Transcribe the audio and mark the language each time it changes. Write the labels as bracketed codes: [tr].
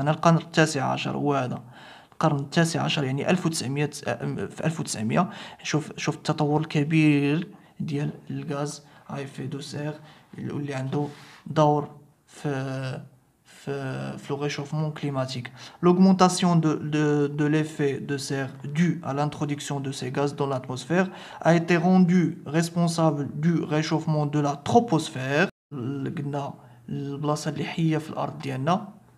[ar] هنا القرن التاسع عشر هو هذا القرن التاسع عشر، يعني 1900. في 1900 شوف التطور الكبير ديال الغاز ا ايفي دو سير اللي عنده دور في le réchauffement climatique. [fr] L'augmentation de l'effet de serre due à l'introduction de ces gaz dans l'atmosphère a été rendue responsable du réchauffement de la troposphère. [ar] قلنا البلاصة اللي حية في الأرض ديالنا.